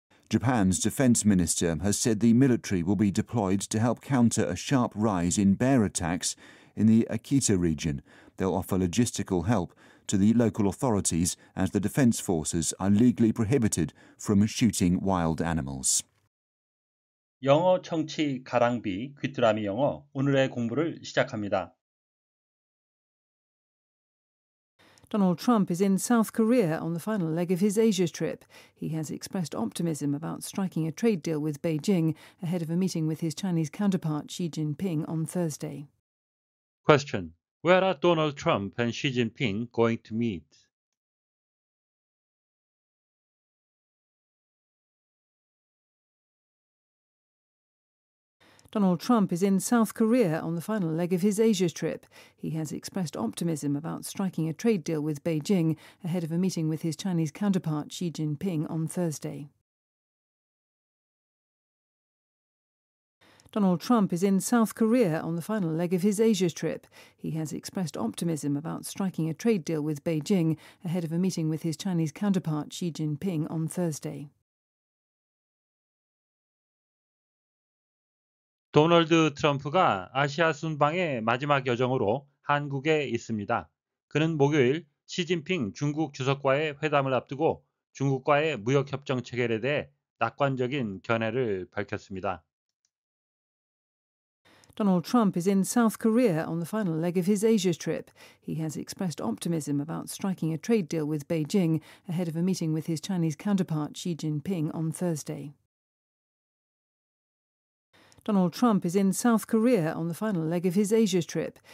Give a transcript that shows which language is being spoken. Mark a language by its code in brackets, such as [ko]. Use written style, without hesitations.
[en] Japan's defense minister has said the military will be deployed to help counter a sharp rise in bear attacks in the Akita region. They'll offer logistical help to the local authorities as the defense forces are legally prohibited from shooting wild animals. [ko] 영어 청취 가랑비 귀뚜라미 영어 오늘의 공부를 시작합니다. [en] Donald Trump is in South Korea on the final leg of his Asia trip. He has expressed optimism about striking a trade deal with Beijing ahead of a meeting with his Chinese counterpart Xi Jinping on Thursday. Question. Where are Donald Trump and Xi Jinping going to meet? Donald Trump is in South Korea on the final leg of his Asia trip. He has expressed optimism about striking a trade deal with Beijing ahead of a meeting with his Chinese counterpart Xi Jinping on Thursday. Donald Trump is in South Korea on the final leg of his Asia trip. He has expressed optimism about striking a trade deal with Beijing ahead of a meeting with his Chinese counterpart Xi Jinping on Thursday. [ko] 도널드 트럼프가 아시아 순방의 마지막 여정으로 한국에 있습니다. 그는 목요일 시진핑 중국 주석과의 회담을 앞두고 중국과의 무역협정 체결에 대해 낙관적인 견해를 밝혔습니다. [en] Donald Trump is in South Korea on the final leg of his Asia trip. He has expressed optimism about striking a trade deal with Beijing ahead of a meeting with his Chinese counterpart Xi Jinping on Thursday. Donald Trump is in South Korea on the final leg of his Asia trip.